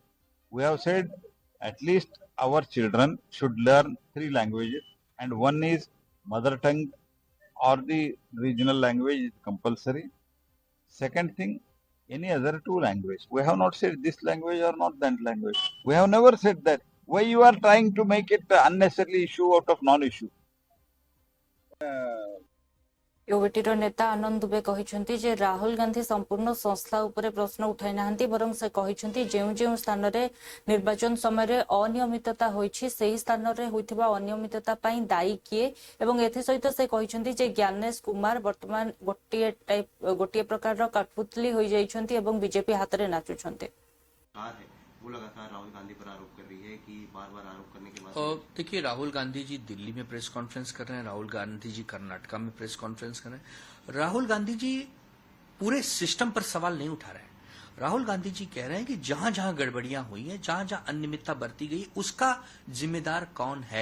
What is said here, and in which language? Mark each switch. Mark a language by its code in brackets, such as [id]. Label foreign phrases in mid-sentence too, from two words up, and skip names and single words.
[en] We have said at least our children should learn 3 languages, and one is mother tongue or the regional language is compulsory. Second thing, any other 2 language. We have not said this language or not that language. We have never said that. Why you are trying to make it unnecessary issue out of non-issue? [or] ୟୁବିଟିର ନେତା ଆନନ୍ଦ ଦୁବେ କହିଛନ୍ତି ଯେ ରାହୁଲ ଗାନ୍ଧୀ ସମ୍ପୂର୍ଣ୍ଣ ସଂସ୍ଥା ଉପରେ ପ୍ରଶ୍ନ ଉଠାଇ ନାହାନ୍ତି, ବରଂ ସେ କହିଛନ୍ତି ଯେଉଁ ଯେଉଁ ସ୍ଥାନରେ ନିର୍ବାଚନ ସମୟରେ ଅନିୟମିତତା ହୋଇଛି ସେହି ସ୍ଥାନରେ ହୋଇଥିବା ଅନିୟମିତତା ପାଇଁ ଦାୟୀ କିଏ, ଏବଂ ଏଥିସହିତ ସେ କହିଛନ୍ତି ଯେ ଜ୍ଞାନେଶ କୁମାର ବର୍ତ୍ତମାନ ଗୋଟିଏ ପ୍ରକାରର କଠପୁତଲି ହୋଇଯାଇଛନ୍ତି ଏବଂ ବିଜେପି ହାତରେ ନାଚୁଛନ୍ତି। [hi] वो लगातार राहुल गांधी पर आरोप कर रही है कि बार-बार आरोप करने के बाद देखिए, राहुल गांधी जी दिल्ली में प्रेस कॉन्फ्रेंस कर रहे हैं, राहुल गांधी जी कर्नाटका में प्रेस कॉन्फ्रेंस कर रहे हैं। राहुल गांधी जी पूरे सिस्टम पर सवाल नहीं उठा रहे हैं। राहुल गांधी जी कह रहे हैं कि जहां जहां गड़बड़ियां हुई हैं, जहां जहां अनियमितता बरती गई, उसका जिम्मेदार कौन है।